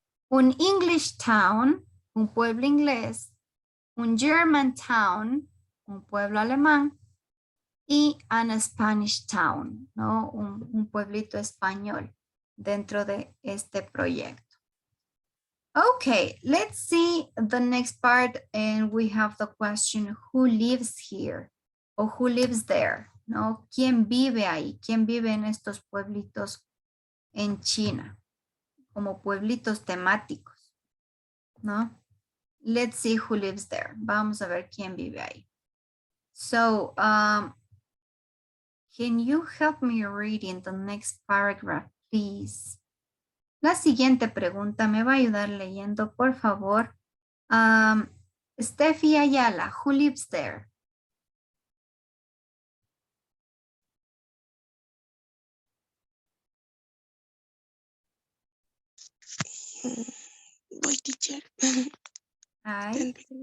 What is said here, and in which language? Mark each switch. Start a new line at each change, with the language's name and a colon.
Spanish: Un English town, un pueblo inglés, un German town, un pueblo alemán, y
English: an Spanish town,
Spanish: ¿no? Un pueblito español dentro de este proyecto.
English: Okay, let's see the next part, and we have the question, who lives here? O who lives there,
Spanish: ¿no? ¿Quién vive ahí? ¿Quién vive en estos pueblitos en China? Como pueblitos temáticos, ¿no?
English: Let's see who lives there.
Spanish: Vamos a ver quién vive ahí.
English: So, can you help me reading the next paragraph, please?
Spanish: La siguiente pregunta me va a ayudar leyendo, por favor.
English: Steffi Ayala, who lives there? Boy teacher. Hi.